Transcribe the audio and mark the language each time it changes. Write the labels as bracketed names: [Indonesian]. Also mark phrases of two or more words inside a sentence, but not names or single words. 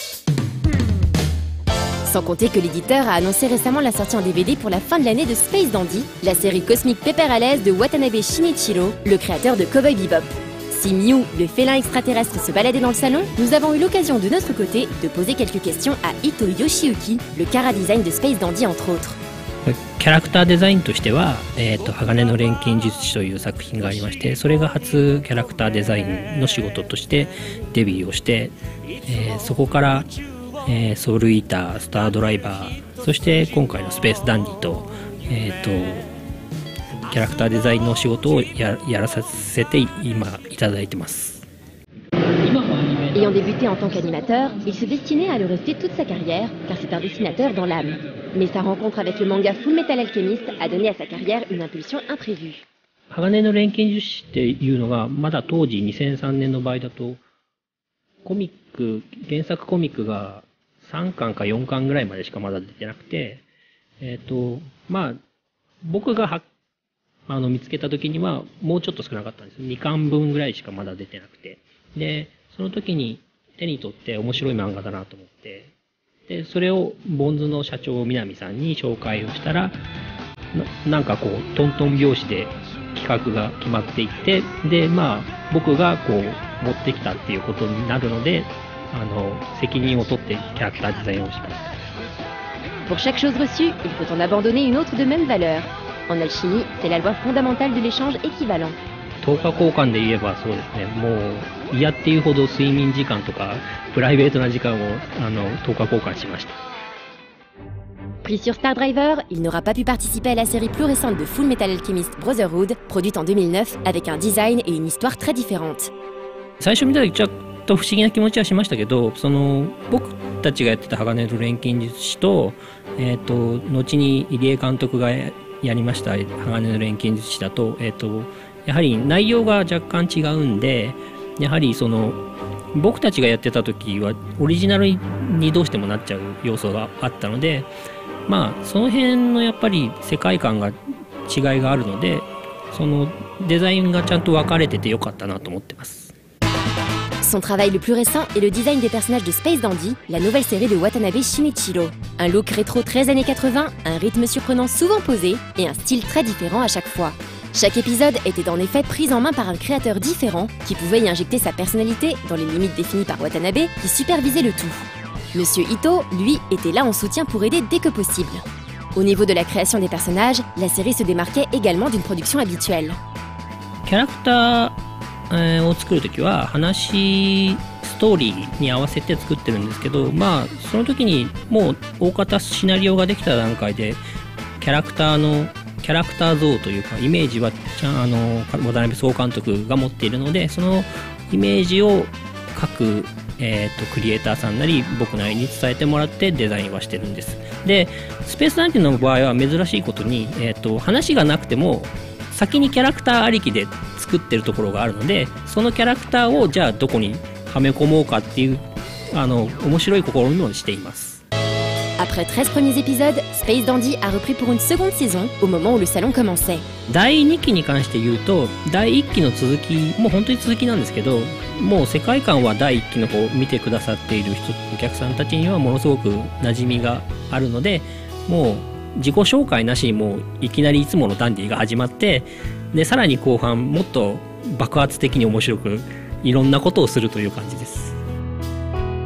[French] Sans compter que l'éditeur a annoncé récemment la sortie en DVD pour la fin de l'année de Space Dandy, la série cosmique pépère à l'aise de Watanabe Shinichiro, le créateur de Cowboy Bebop. Si Mew, le félin extraterrestre, se baladait dans le salon, nous avons eu l'occasion de notre côté de poser quelques questions à Ito Yoshiyuki, le chara design de Space Dandy entre autres. [Japanese] キャラクターデザインとしては、鋼の錬金術師という作品がありまして、それが初キャラクターデザインの仕事としてデビューをして、そこから、ソウルイーター、スタードライバー、そして今回のスペースダンディと、キャラクターデザインの仕事をやらさせて今いただいてます。 [French] Ayant débuté en tant qu'animateur, il se destinait à le rester toute sa carrière, car c'est un dessinateur dans l'âme. Mais sa rencontre avec le manga Full Metal Alchemist a donné à sa carrière une impulsion imprévue. [Japanese] 鋼の錬金術師っていうのがまだ当時2003年の場合だと原作コミックが3巻か4巻ぐらいまでしかまだ出てなくて、僕が見つけた時にはもうちょっと少なかったんです。2巻分ぐらいしかまだ出てなくて。で、その時に手に取って面白い漫画だなと思って、で、それをボンズの社長南さんに紹介をしたら、なんかこうトントン拍子で企画が決まっていって、で、僕がこう持ってきたっていうことになるので、責任を取ってキャラクターデザインをしました。 [French] Pour chaque chose reçue, il faut en abandonner une autre de même valeur. En alchimie, c'est la loi fondamentale de l'échange équivalent. [Japanese] 10 日交換で言えばそうですね、もう嫌っていうほど睡眠時間とかプライベートな時間を10日交換しました。 [French] Pris sur Star Driver, il n'aura pas pu participer à la série plus récente de Full Metal Alchemist Brotherhood, produite en 2009 avec un design et une histoire très différentes. [Japanese] 最初見た時ちょっと不思議な気持ちはしましたけど、僕たちがやってた鋼の錬金術師と、後に入江監督がやりました鋼の錬金術師だと、やはり内容が若干違うんで、やはり僕たちがやってた時はオリジナルにどうしてもなっちゃう要素があったので、その辺のやっぱり世界観が違いがあるので、そのデザインがちゃんと分かれててよかったなと思ってます。 [French] Son travail le plus récent est le design des personnages de Space Dandy, la nouvelle série de Watanabe Shinichiro. Un look rétro très années 80, un rythme surprenant souvent posé et un style très différent à chaque fois. Chaque épisode était en effet pris en main par un créateur différent qui pouvait y injecter sa personnalité dans les limites définies par Watanabe qui supervisait le tout. Monsieur Ito, lui, était là en soutien pour aider dès que possible. Au niveau de la création des personnages, la série se démarquait également d'une production habituelle. [Japanese] キャラクターを作るときは話ストーリーに合わせて作ってるんですけど、その時にもう大方シナリオができた段階でキャラクター像というかイメージは渡辺総監督が持っているので、そのイメージを各、クリエイターさんなり僕なりに伝えてもらってデザインはしてるんです。で、スペースダンディの場合は珍しいことに、話がなくても先にキャラクターありきで作ってるところがあるので、そのキャラクターをじゃあどこにはめ込もうかっていう面白い試みをしています。 [French] Après 13 premiers épisodes, Space Dandy a repris pour une seconde saison au moment où le salon commençait. [Japanese] 第2期に関して言うと、第1期の続き、もう本当に続きなんですけど、もう世界観は第1期の方を見てくださっているお客さんたちにはものすごく馴染みがあるので、もう自己紹介なしにもういきなりいつものダンディが始まって、でさらに後半もっと爆発的に面白くいろんなことをするという感じです。